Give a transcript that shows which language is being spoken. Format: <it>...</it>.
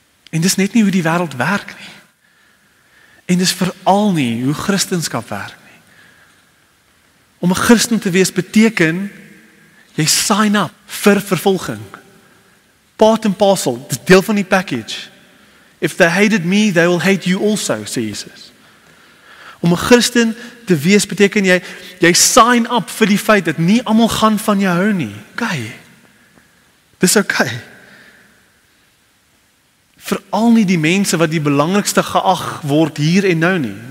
<af>En dis net nie hoe die wêreld werk nie. En dis veral nie hoe Christendom werk nie. Om 'n Christen te wees beteken jy sign up vir vervolging. Part and parcel, dis deel van die package.</af> <en>If they hated me, they will hate you also,</en> <af>sê</af> <en>Jesus.</en> <af>Om 'n Christen te wees beteken jy sign up vir die feit dat nie almal gaan van jou hou nie. Okay. Dis okay. Veral nie die mense wat die belangrikste geag word hier en nou nie.</af>